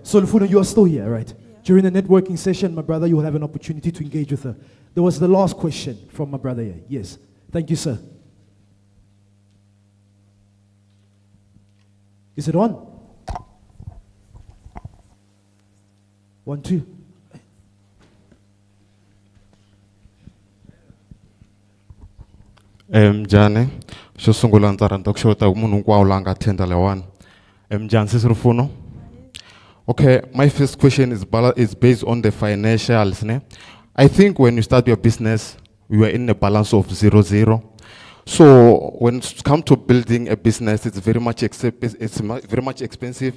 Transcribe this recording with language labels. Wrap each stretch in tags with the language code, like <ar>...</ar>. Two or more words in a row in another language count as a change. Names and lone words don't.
<en>So Lufuno, you are still here, right? Yeah. During the networking session, my brother, you will have an opportunity to engage with her. There was the last question from my brother here. Yes. Thank you, sir. Is it on? 1, 2.</en> <ts>Mjane, xo sungula ndzi rhandza ku xota munhu hinkwawo la nga attenda lewani. Mjane Sisi Rufuno.</ts> <en>Okay, my first question is based on the financials. Ne? I think when you start your business, you are in a balance of 0-0. So when it comes to building a business, it's very much expensive.</en>